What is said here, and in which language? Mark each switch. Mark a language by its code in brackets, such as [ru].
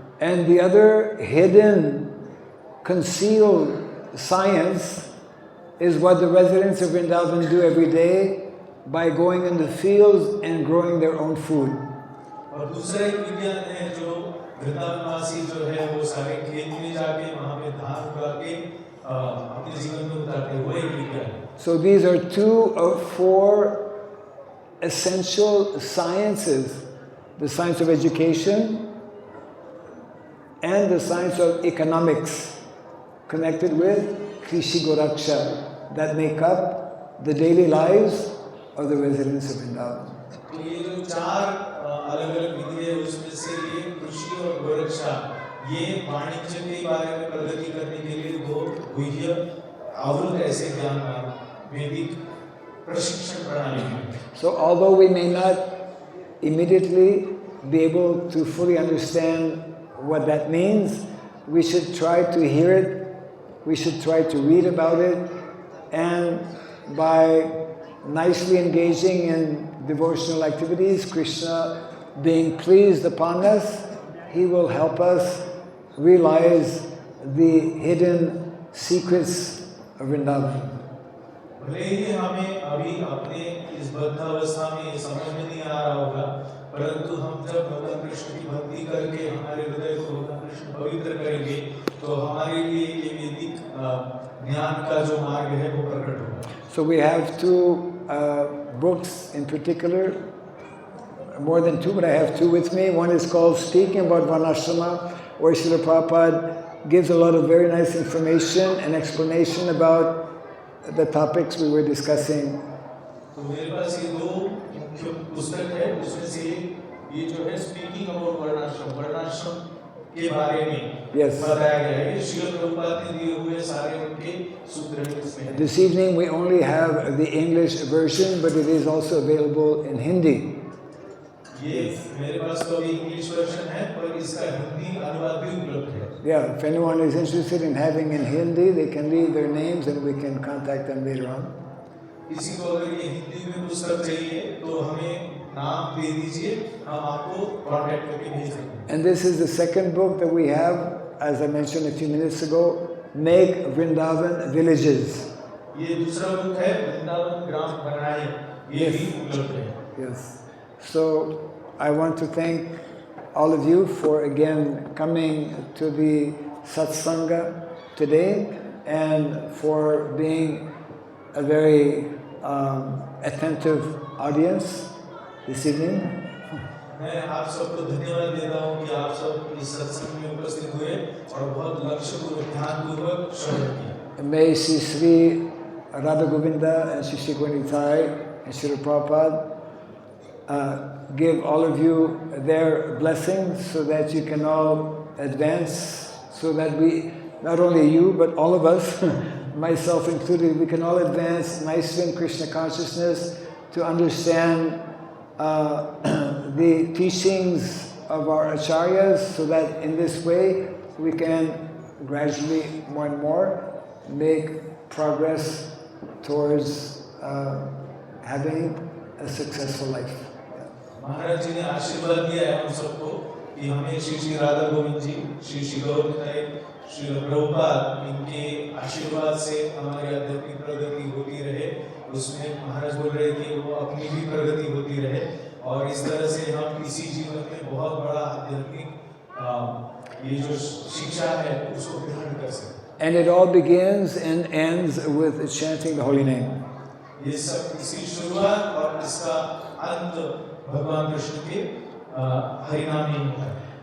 [en] And the other hidden, concealed science is what the residents of Vrindavan do every day by going in the fields and growing their own food. [hi] और दूसरा एक विज्ञान है जो वृंदावनवासी जो है वो सारे खेत में जाके वहाँ पे धान उगा के अपने जीवन में उतारते हैं, वो एक विज्ञान है। [en] So these are 2 of 4 essential sciences: the science of education and the science of economics, connected with Krishi Goraksha, that make up the daily lives of the residents of Vrindavan. [hi] तो ये जो 4 अलग-अलग विधि है उसमें से ये कृषि और गोरक्षा ये वाणिज्य के बारे में प्रगति करने के लिए 2 गुह्य आवृत ऐसे ज्ञान वैदिक प्रशिक्षण प्रणाली है। [en] So although we may not immediately be able to fully understand what that means. We should try to hear it, we should try to read about it, and by nicely engaging in devotional activities, Krishna being pleased upon us, he will help us realize the hidden secrets of Vrindavan. [hi] भले ही हमें अभी अपने इस बद्धावस्था में ये समझ में नहीं आ रहा होगा, परंतु हम जब भगवान कृष्ण की भक्ति करके हमारे हृदय को भगवान कृष्ण पवित्र करेंगे, तो हमारे लिए ये वैदिक ज्ञान का जो मार्ग है वो प्रकट होगा. [en] So we have two books in particular, more than two, but I have two with me. One is called Speaking About Varnashrama, where Srila Prabhupada gives a lot of very nice information and explanation about the topics we were discussing. [hi] तो मेरे पास ये दो मुख्य पुस्तक है, उसमें से ये जो है स्पीकिंग अबाउट वर्णाश्रम के बारे में बताया गया है. ये श्रील प्रभुपाद ने दिए हुए सारे उनके सूत्र हैं इसमें. [en] This evening we only have the English version, but it is also available in Hindi. [hi] ये मेरे पास तो अभी इंग्लिश वर्जन है, पर इसका हिंदी अनुवाद भी उपलब्ध है. [en] Yeah, if anyone is interested in having in Hindi, they can leave their names and we can contact them later on. [hi] किसी को अगर ये हिंदी में पुस्तक चाहिए तो हमें नाम दे दीजिए, हम आपको कांटेक्ट करके भेज देंगे. [en] And this is the second book that we have, as I mentioned a few minutes ago, Make Vrindavan Villages. [hi] ये दूसरा बुक है, वृंदावन ग्राम बनाए, ये भी उपलब्ध है. [en] Yes. So I want to thank all of you for again coming to the satsanga today and for being a very attentive audience this evening. [hi] मैं आप सबको धन्यवाद देता हूँ कि आप सब इस सत्संग में उपस्थित हुए और बहुत लक्ष्यपूर्वक ध्यानपूर्वक श्रवण किया. [en] May Sri Radha Govinda and Sri Gwanitai and Sri Prabhupada give all of you their blessings so that you can all advance, so that we, not only you, but all of us, myself included, we can all advance nicely in Krishna consciousness to understand the teachings of our acharyas, so that in this way we can gradually, more and more, make progress towards having a successful life. [hi] महाराज जी ने आशीर्वाद दिया है हम सबको कि हमें श्री श्री राधा गोविंद जी, श्री श्री गौरनिताई, श्री प्रभुपाद, इनके आशीर्वाद से हमारी आध्यात्मिक प्रगति होती रहे. उसमें महाराज बोल रहे कि वो अपनी भी प्रगति होती रहे और इस तरह से हम इसी जीवन में बहुत बड़ा आध्यात्मिक ये जो शिक्षा है उसको ग्रहण कर सकें. [en] And it all begins and ends with chanting the holy name. [hi] ये सब इसकी शुरुआत और इसका अंत भगवान कृष्ण के हरिनाम ही होता है.